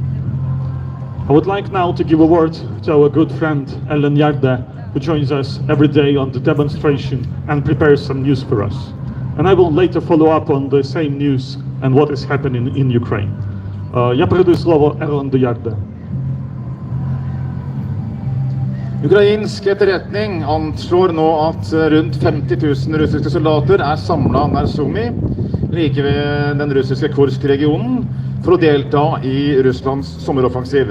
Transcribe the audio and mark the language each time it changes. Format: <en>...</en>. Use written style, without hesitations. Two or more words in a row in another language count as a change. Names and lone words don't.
<en>I would like now to give a word to our good friend Ellen Yarde, who joins us every day on the demonstration and prepares some news for us. And I will later follow up on the same news and what is happening in Ukraine.</en> <uk>Я передаю слово Ellen Yarde.</uk> <no>Ukrainsk etterretning anslår nå at rundt 50 000 russiske soldater samlet nær Sumy, like ved den russiske Kursk-regionen, for å delta i Russlands sommeroffensiv.</no>